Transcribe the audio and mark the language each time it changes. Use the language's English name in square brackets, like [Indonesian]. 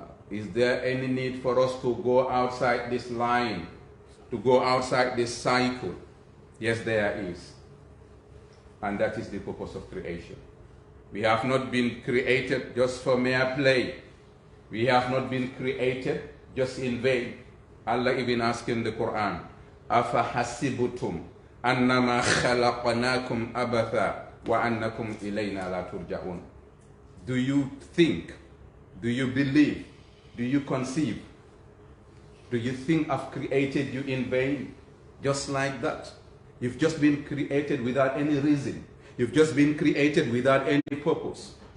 [English] Is there any need for us to go outside this line, to go outside this cycle? Yes, there is. And that is the purpose of creation. We have not been created just for mere play. We have not been created just in vain. [Arabic] Allah even asked in the Quran, أَفَحَسِبُتُمْ أَنَّمَا خَلَقْنَاكُمْ أَبَثًا وَأَنَّكُمْ إِلَيْنَا لَا تُرْجَعُونَ. [English] Do you think, do you believe, do you conceive, do you think I've created you in vain? Just like that. You've just been created without any reason. You've just been created without any purpose.